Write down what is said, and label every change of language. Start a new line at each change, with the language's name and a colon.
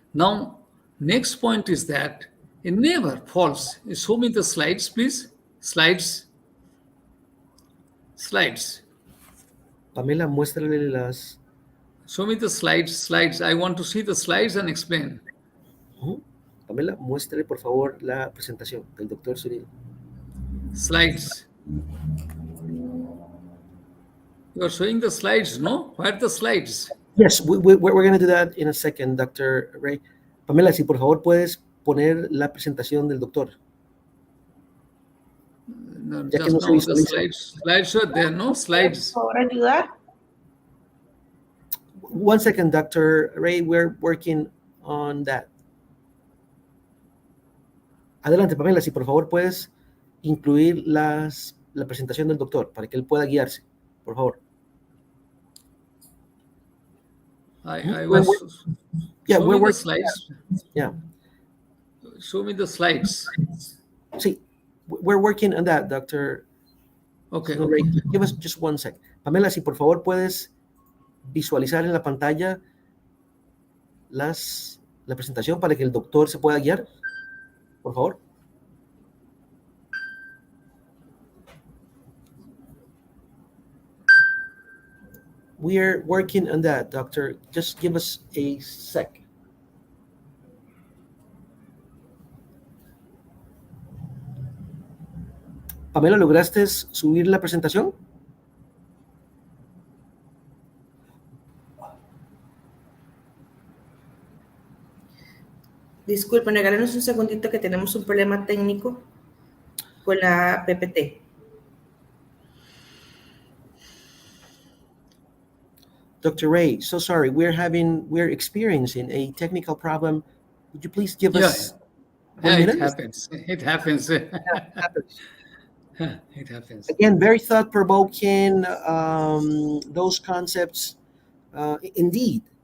English: Now, next point is that it never falls. Show me the slides, please. Slides.
Spanish: Pamela, muéstrale las...
English: Show me the slides. I want to see the slides and explain.
Spanish: Pamela, muéstrale por favor la presentación del Dr. Sunil.
English: Slides. You are showing the slides, no? Where are the slides? Yes, we're going to do that in a second, Dr. Ray.
Spanish: Pamela, si por favor puedes poner la presentación del doctor.
English: No, just no, the slides are there, no? Slides.
Spanish: Por favor, ayudar.
English: One second, Dr. Ray, we're working on that.
Spanish: Adelante, Pamela, si por favor puedes incluir la presentación del doctor para que él pueda guiarse, por favor.
English: I was... Yeah, we're working. Slides. Yeah. Show me the slides. Sí, we're working on that, Dr. Okay. Ray. Give us just one sec.
Spanish: Pamela, si por favor puedes visualizar en la pantalla la presentación para que el doctor se pueda guiar, por favor.
English: We are working on that, Doctor. Just give us a sec.
Spanish: Pamela, ¿lograste subir la presentación? Disculpen, regálenos un segundito que tenemos un problema técnico con la PPT.
English: Dr. Ray, so sorry, we're experiencing a technical problem. Would you please give us 1 minute? It happens. It happens. It happens. It happens. Again, very thought-provoking, those concepts, indeed.